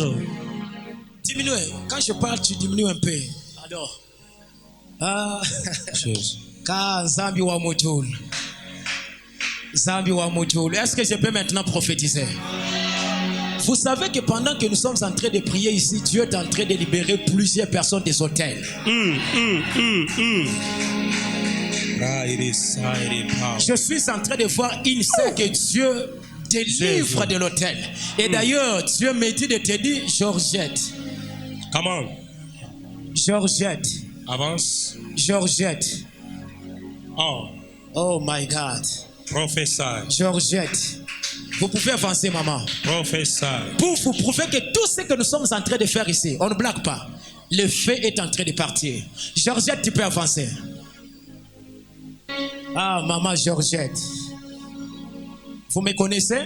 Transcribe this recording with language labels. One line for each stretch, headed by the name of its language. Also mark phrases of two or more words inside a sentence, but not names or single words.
French: Diminue. Quand je parle, tu diminues un peu. Alors. Ah. Ka Zambi wa Mojul. Zambi wa Mojul. Est-ce que je peux maintenant prophétiser? Vous savez que pendant que nous sommes en train de prier ici, Dieu est en train de libérer plusieurs personnes des hôtels. Je suis en train de voir une sœur que Dieu délivre de l'hôtel. Et d'ailleurs, Dieu me dit de te dire, Georgette. Comment? Georgette. Avance. Georgette. Oh.
English: Oh my God.
French: Professeur. Georgette. Vous pouvez avancer, maman. Professeur. Pour vous prouver que tout ce que nous sommes en train de faire ici, on ne blague pas. Le feu est en train de partir. Georgette, tu peux avancer. Ah, maman Georgette. Vous me connaissez?